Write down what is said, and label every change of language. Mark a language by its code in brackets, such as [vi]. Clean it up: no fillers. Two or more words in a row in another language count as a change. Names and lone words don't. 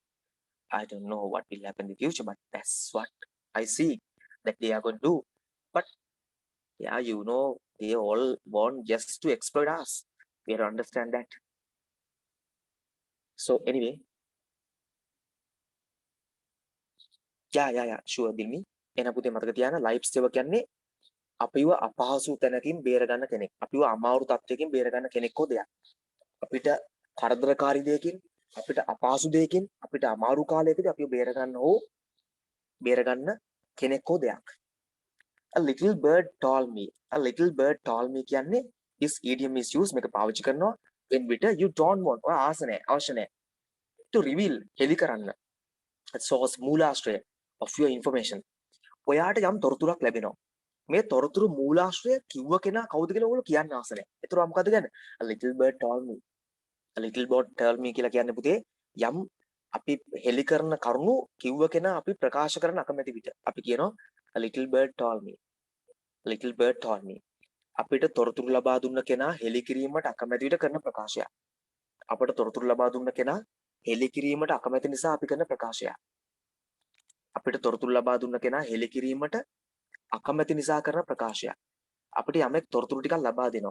[en] I don't know what will happen in the future, but that's what I see that they are going to do. But yeah, they all want just to exploit us. We have to understand that. So anyway, yeah, sure, Dilmi. [si] එන පුතේ මතක තියාගන්න [en] life saver [si] කියන්නේ අපිව අපහසු තැනකින් බේර ගන්න කෙනෙක්. අපිව අමාරු තත්ත්වයකින් බේර ගන්න කෙනෙක් හෝ දෙයක්. අපිට කරදරකාරී දෙයකින්, අපිට අපහසු දෙයකින්, අපිට අමාරු කාලයකදී අපිව බේර ගන්න කෙනෙක් හෝ දෙයක්. [en] A little bird told me. A little bird told me කියන්නේ this idiom is used [si] මේක පාවිච්චි කරනවා [en] when bitter you don't want or [si] අවශ්‍ය නැහැ [en] to reveal [si] හෙලි කරන්න [en] source මූලාශ්‍රය of your information. [si] ඔයාට යම් තොරතුරක් ලැබෙනවා. මේ තොරතුරු මූලාශ්‍රය කිව්ව කෙනා කවුද කියලා ඔයගොල්ලෝ කියන්න අවශ්‍ය නැහැ. ඒතර මොකද කියන්නේ? [en] A little bird told me. A little bird told me [si] කියලා කියන්නේ පුතේ යම් අපි හෙලි කරන කරුණු කිව්ව කෙනා අපි ප්‍රකාශ කරන අකමැති විට අපි කියනවා [en] a little bird told me. Little bird told me. [si] අපිට තොරතුරු ලබා දුන්න කෙනා හෙලි කිරීමට අකමැති විට කරන ප්‍රකාශය. අපට තොරතුරු ලබා දුන්න කෙනා හෙලි කිරීමට අකමැති නිසා අපි කරන ප්‍රකාශය. අපිට තොරතුරු ලබා දුන්න කෙනා හෙලි කිරීමට අකමැති නිසා කරන ප්‍රකාශය. අපිට යමෙක් තොරතුරු ටිකක් ලබා දෙනවා.